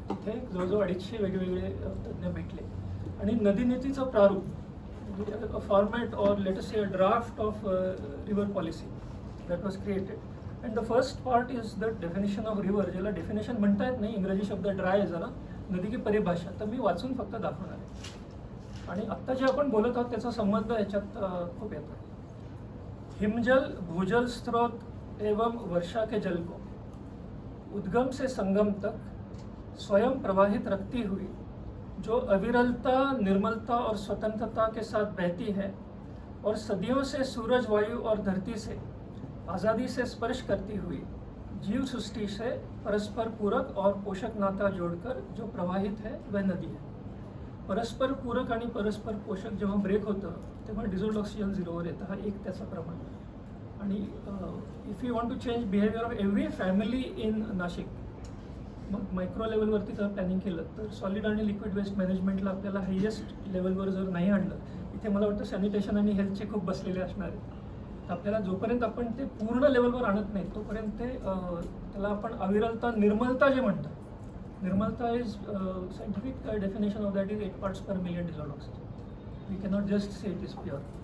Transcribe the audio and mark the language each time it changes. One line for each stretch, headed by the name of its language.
Marathi: तिथे जवळजवळ 250 वेगवेगळे तज्ज्ञ भेटले आणि नदी नीतीचं प्रारूप, फॉर्मॅट और latest say
English: Draft of river policy that was created. And the first part is the definition of river,
Marathi: ज्याला डेफिनेशन म्हणता येत नाही, इंग्रजी शब्द ड्राय आहे जरा,
Hindi: नदी की परिभाषा.
Marathi: तर मी वाचून फक्त दाखवणार आहे. आणि आत्ता जे आपण बोलत आहोत त्याचा संबंध याच्यात खूप येतो.
Hindi: हिमजल भूजल स्रोत एवं वर्षा के जल को उद्गम से संगम तक स्वयं प्रवाहित रखती हुई, जो अविरलता, निर्मलता और स्वतंत्रता के साथ बहती है और सदियों से सूरज, वायु और धरती से आज़ादी से स्पर्श करती हुई जीव सृष्टि से परस्पर पूरक और पोषक नाता जोड़कर जो प्रवाहित है वह नदी है.
Marathi: परस्पर पूरक आणि परस्पर पोषक जेव्हा ब्रेक होतं तेव्हा डिझॉल्व्ड ऑक्सिजन झिरोवर येतं. हा एक त्याचा प्रमाण. आणि
English: if you want to change behaviour of every family in Nashik,
Marathi: मग मायक्रो लेवलवरती जर प्लॅनिंग केलं तर सॉलिड आणि लिक्विड वेस्ट मॅनेजमेंटला आपल्याला हायेस्ट लेवलवर जर नाही आणलं, इथे मला वाटतं सॅनिटेशन आणि हेल्थचे खूप बसलेले असणार आहेत. आपल्याला जोपर्यंत आपण ते पूर्ण लेवलवर आणत नाही तोपर्यंत ते त्याला आपण अविरलता, निर्मलता जे म्हणतात, निर्मलता
English: Is scientific definition of that is 8 parts per million dissolved oxygen. We cannot just say it is pure.